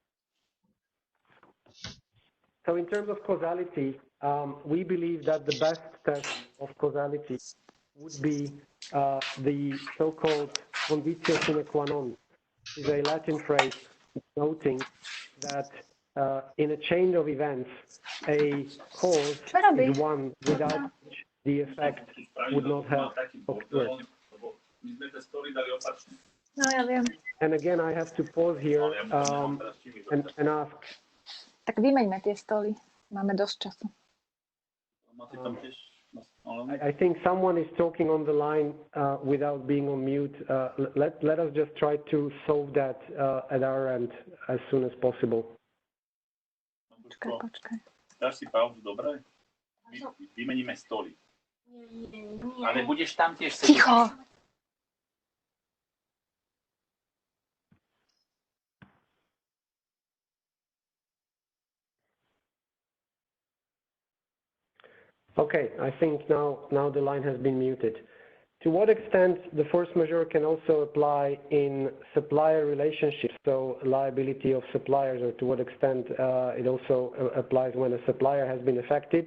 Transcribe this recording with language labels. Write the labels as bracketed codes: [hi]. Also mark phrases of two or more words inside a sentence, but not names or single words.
[en] So in terms of causality, we believe that the best test of causality would be the so-called [la] conditio sine qua non, [en] is a Latin phrase noting that in a chain of events, a cause is one without which the effect would not have occurred. And again, I have to pause here and ask. [sk] Tak vymeňme tie stoly. Máme dosť času. [en] I think someone is talking on the line without being on mute. Let us just try to solve that at our end as soon as possible. [sk] Počkaj. Dáš si pauzu, dobre? Vymeníme stoly. Ale budeš tam tiež sedieť. Ticho! [en] Okay, I think now the line has been muted. To what extent the [fr] force majeure [en] can also apply in supplier relationships, so liability of suppliers, or to what extent it also applies when a supplier has been affected?